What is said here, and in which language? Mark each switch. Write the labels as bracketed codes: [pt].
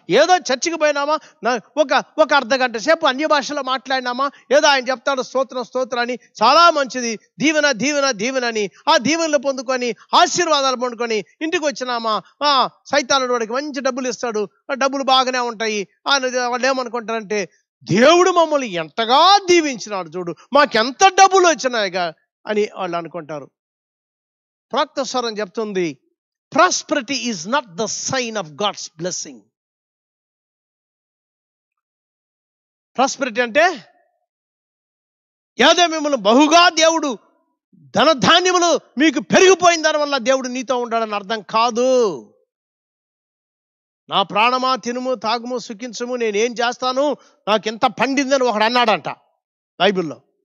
[te] ఏదో చర్చికి పోయినామా, ఒక అర్ధగంట సేపు అన్య భాషలో మాట్లాడినామా, ఏదో ఆయన చెప్తాడు స్తోత్రం అని, చాలా మంచిది, దీవెన అని ఆ దీవెనలు పొందుకొని ఆశీర్వాదాలు పొందుకొని ఇంటికి వచ్చినామా, సైతానుడు వాడికి మంచి డబ్బులు ఇస్తాడు, ఆ డబ్బులు బాగానే ఉంటాయి. వాళ్ళు ఏమనుకుంటారంటే, దేవుడు మమ్మల్ని ఎంతగా దీవించినాడు చూడు, మాకెంత డబ్బులు వచ్చినాయిగా అని వాళ్ళు అనుకుంటారు. ప్రవక్త స్వరం చెప్తుంది, [en] prosperity is not the sign of God's blessing. [te] Prosperity అంటే ఏదో మిమ్మల్ని బహుగా దేవుడు ధనధాన్యములు మీకు పెరిగిపోయిన దానివల్ల దేవుడు నీతో ఉండాలని అర్థం కాదు. నా ప్రాణమా తినుము తాగుము సుఖించుము, నేనేం చేస్తాను, నాకు ఎంత పండిందని ఒకడు అన్నాడంట బైబిల్లో.